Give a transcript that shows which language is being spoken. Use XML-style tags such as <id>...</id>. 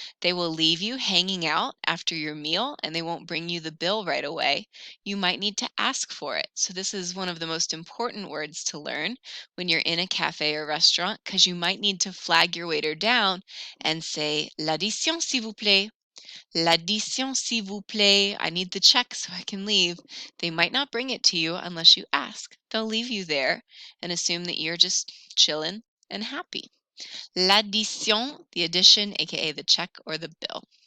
<en>They will leave you hanging out after your meal and they won't bring you the bill right away. You might need to ask for it. So this is one of the most important words to learn when you're in a cafe or restaurant because you might need to flag your waiter down and say,</en> <fr>l'addition, s'il vous plaît. L'addition, s'il vous plaît.</fr> <en>I need the check so I can leave. They might not bring it to you unless you ask. They'll leave you there and assume that you're just chilling and happy. L'addition, the addition, aka the check or the bill.</en>